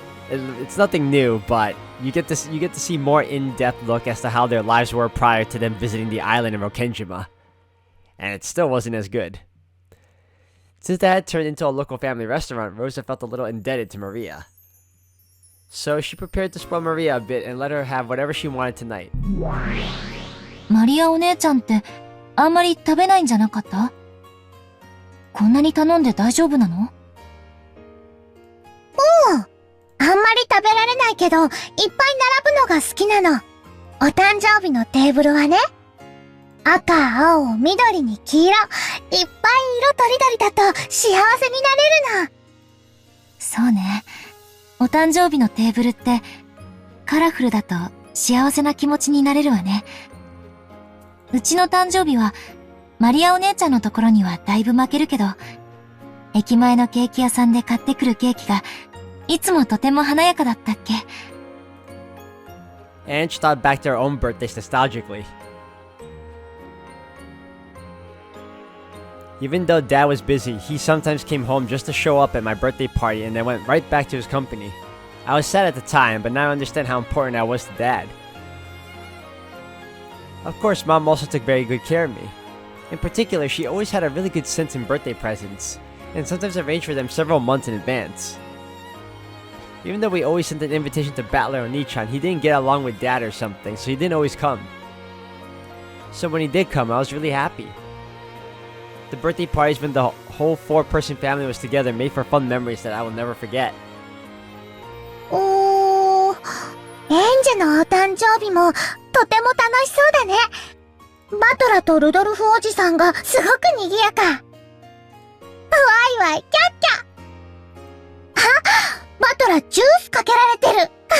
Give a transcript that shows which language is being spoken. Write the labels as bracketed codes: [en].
[en] It's nothing new, but you get to see more in-depth look as to how their lives were prior to them visiting the island in Rokenjima. And it still wasn't as good. Since that had turned into a local family restaurant, Rosa felt a little indebted to Maria. So she prepared to spoil Maria a bit and let her have whatever she wanted tonight. [ja] マリアお姉ちゃんってあんまり食べないんじゃなかった？こんなに頼んで大丈夫なの？あんまり食べられないけど、いっぱい並ぶのが好きなの。お誕生日のテーブルはね、赤、青、緑に黄色、いっぱい色とりどりだと幸せになれるの。そうね。お誕生日のテーブルってカラフルだと幸せな気持ちになれるわね。うちの誕生日はマリアお姉ちゃんのところにはだいぶ負けるけど、駅前のケーキ屋さんで買ってくるケーキがいつもとても華やかだったっけ。 [en] Ange thought back to her own birthdays nostalgically. Even though Dad was busy, he sometimes came home just to show up at my birthday party and then went right back to his company. I was sad at the time, but now I understand how important I was to Dad. Of course, Mom also took very good care of me. In particular, she always had a really good sense in birthday presents, and sometimes arranged for them several months in advance. Even though we always sent an invitation to Battler Onichan, he didn't get along with Dad or something, so he didn't always come. So when he did come, I was really happy. The birthday parties when the whole 4-person family was together made for fun memories that I will never forget. [ja] おー、エンジェのお誕生日もとても楽しそうだね。バトラとルドルフおじさんがすごく賑やか。わいわいキャッキャ。あ、バトラジュースかけられてる。